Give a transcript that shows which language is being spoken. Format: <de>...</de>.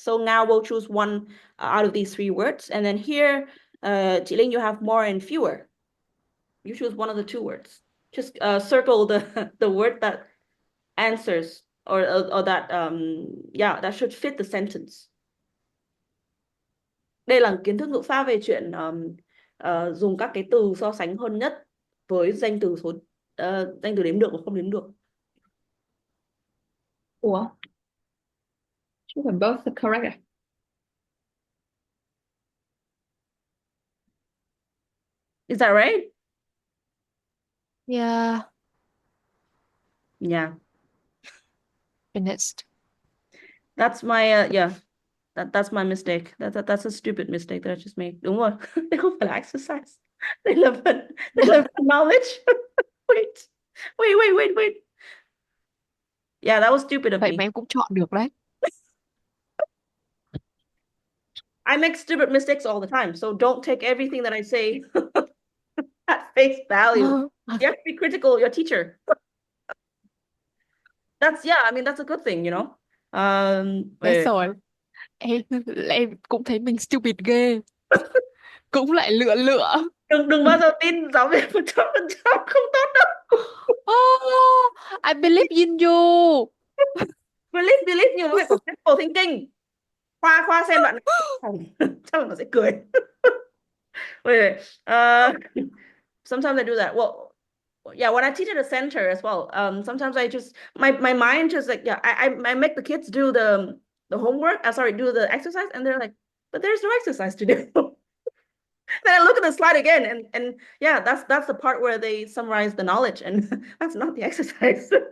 <en>So now we'll choose one out of these three words. And then here, Chị Linh, you have more and fewer. You choose one of the two words. Just circle the word that answers or that yeah, that should fit the sentence.</en> <vi>Đây là kiến thức ngữ pháp về chuyện dùng các cái từ so sánh hơn nhất với danh từ danh từ đếm được và không đếm được. Ủa? Chứ phải</vi> <en>both are correct</en> <vi>à?</vi> <en>Is that right? Yeah, Yeah. finished. That's my yeah. That's my mistake. That's a stupid mistake that I just made.</en> <vi>Đúng rồi. Đây không phải là exercise. Đây là phần knowledge.</vi> <en>Wait. Yeah, that was stupid of</en> <vi>Vậy</vi> <en>me.</en> <vi>mà em cũng chọn được đấy.</vi> <en>I make stupid mistakes all the time, so don't take everything that I say at face value. You have to be critical of your teacher. I mean, that's a good thing, you know.</en> <vi>Đấy rồi. Em cũng thấy mình stupid ghê. Cũng lại lựa. Đừng bao giờ tin giáo viên 100% không tốt đâu.</vi> <en>Oh, I believe in you. Believe you,</en> <vi>nó phải có</vi> <en>critical thinking.</en> <vi>Khoa xem bạn chắc là nó sẽ cười.</vi> <en>Wait. Sometimes I do that. Well, yeah, when I teach at a center as well, sometimes I just my mind just like I make the kids do the homework. Do the exercise, and they're like, but there's no exercise to do. Then I look at the slide again, and yeah, that's the part where they summarize the knowledge, and that's not the exercise.</en>